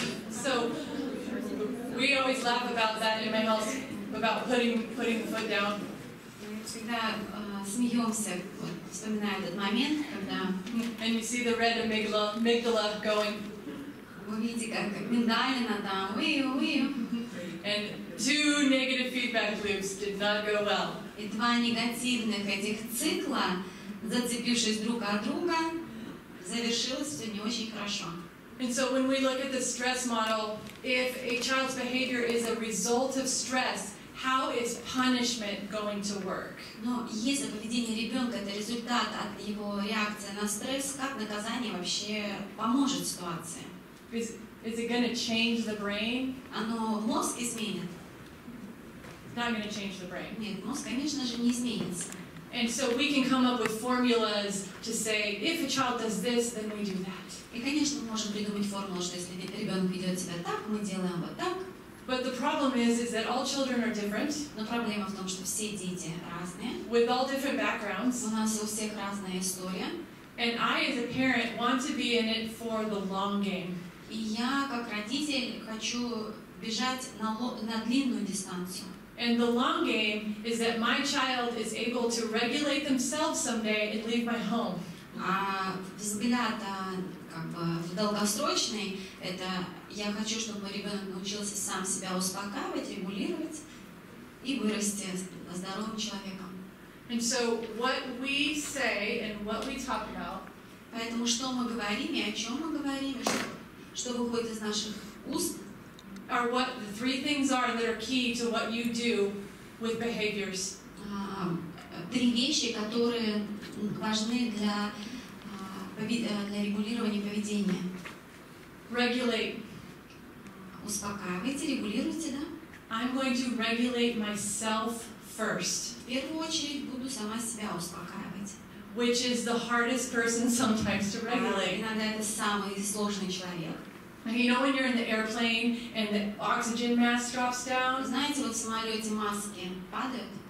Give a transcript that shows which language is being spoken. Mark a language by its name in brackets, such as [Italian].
[English] So we always laugh about that in my house, about putting the foot down. [Russian] Мы всегда смеемся, вот, вспоминая этот момент, когда [English] and you see the red amygdala going. [Russian] Вы видите, как миндалина там, [English] and 2 negative feedback loops did not go well. [Russian] И 2 негативных этих цикла, зацепившись друг от друга, завершилось все не очень хорошо. [English] And so when we look at the stress model, if a child's behavior is a result of stress, how is punishment going to work? [Russian] Но если поведение ребенка это результат от его реакции на стресс, как наказание вообще поможет ситуации? [English] Is it going to change the brain? [Russian] Оно мозг изменит? [English] It's not going to change the brain. [Russian] Нет, мозг, конечно же, не изменится. [English] And so we can come up with formulas to say, if a child does this, then we do that. [Russian] И, конечно, мы можем придумать формулу, что если ребенок ведет себя так, мы делаем вот так. [English] But the problem is that all children are different. [Russian] Но проблема в том, что все дети разные. [English] With all different backgrounds. [Russian] У нас у всех разная история. [English] And I, as a parent, want to be in it for the long game. [Russian] И я, как родитель, хочу бежать на длинную дистанцию. [English] And the long game is that my child is able to regulate themselves someday and leave my home. [Russian] А взгляд как бы в долгосрочный, это я хочу, чтобы мой ребенок научился сам себя успокаивать, регулировать и вырасти здоровым человеком. [English] And so what we say and what we talk about. [Russian] Поэтому что мы говорим и о чем мы говорим, и что выходит из наших уст, [English] are what the 3 things are that are key to what you do with behaviors. [Russian] 3 вещи, которые важны для регулирования поведения. [English] Regulate. [Russian] Успокаивайте, регулируйте, да? [English] I'm going to regulate myself first. [Russian] В первую очередь буду сама себя успокаивать. [English] which is the hardest person sometimes to regulate. [Russian] Иногда это самый сложный человек. [English] And you know when you're in the airplane and the oxygen mask drops down? [Russian] Знаете, вот в самолете маски падают.